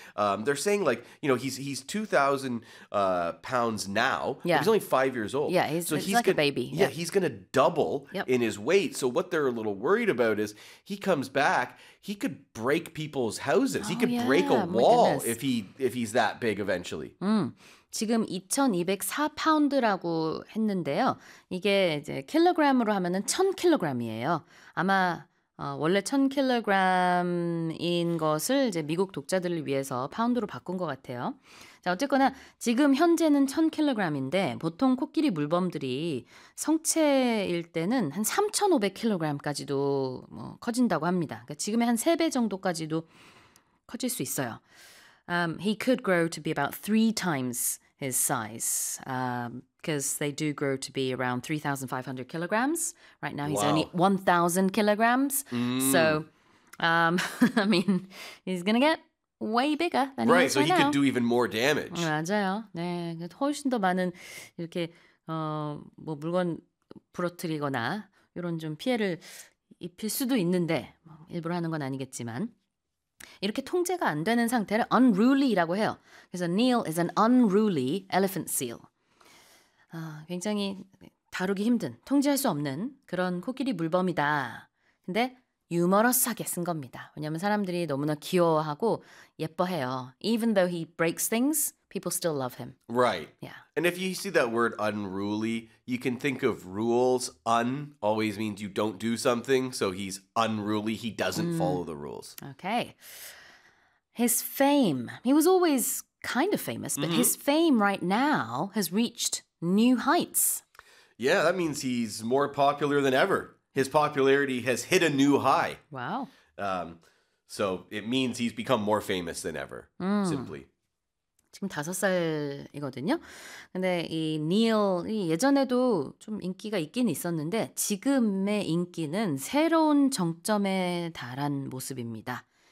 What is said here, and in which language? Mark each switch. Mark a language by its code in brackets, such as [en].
[en] They're saying like, you know, he's 2,000 pounds now. Yeah. He's only 5 years old. Yeah, he's like a baby. Yeah, yeah, he's going to double in his weight. So what they're a little worried about is he comes back, he could break people's houses. Oh, he could break a wall if he's that big eventually. [ko] 지금 2,204파운드라고 했는데요. 이게 이제 킬로그램으로 하면은 1,000킬로그램이에요. 아마 원래 1,000kg인 것을 이제 미국 독자들을 위해서 파운드로 바꾼 것 같아요. 자, 어쨌거나 지금 현재는 1,000kg인데 보통 코끼리 물범들이 성체일 때는 한 3,500kg까지도 뭐 커진다고 합니다. 그러니까 지금의 한 3배 정도까지도 커질 수 있어요. [en] He could grow to be about 3 times his size. Because they do grow to be around 3,500 kilograms. Right now, he's only 1,000 kilograms. Mm. So, I mean, he's going to get way bigger than right, he is right now. Right, so he could do even more damage. [ko] 맞아요. 네, 훨씬 더 많은 이렇게 뭐 물건 부러뜨리거나 이런 좀 피해를 입힐 수도 있는데 일부러 하는 건 아니겠지만 이렇게 통제가 안 되는 상태를 unruly라고 해요. [en] 그래서 Neil is an unruly elephant seal. [ko] 굉장히 다루기 힘든, 통제할 수 없는 그런 코끼리 물범이다. 근데 유머러스하게 쓴 겁니다. 왜냐하면 사람들이 너무나 귀여워하고 예뻐해요. [en] Even though he breaks things, people still love him. Right. Yeah. And if you see that word unruly, you can think of rules. Un always means you don't do something, so he's unruly. He doesn't follow the rules. Okay. His fame. He was always kind of famous, but his fame right now has reached new heights. Yeah, that means he's more popular than ever. His popularity has hit a new high. Wow. So it means he's become more famous than ever, simply. [ko] 지금 5살이거든요. 근데 이 Neil이 예전에도 좀 인기가 있긴 있었는데 지금의 인기는 새로운 정점에 달한 모습입니다.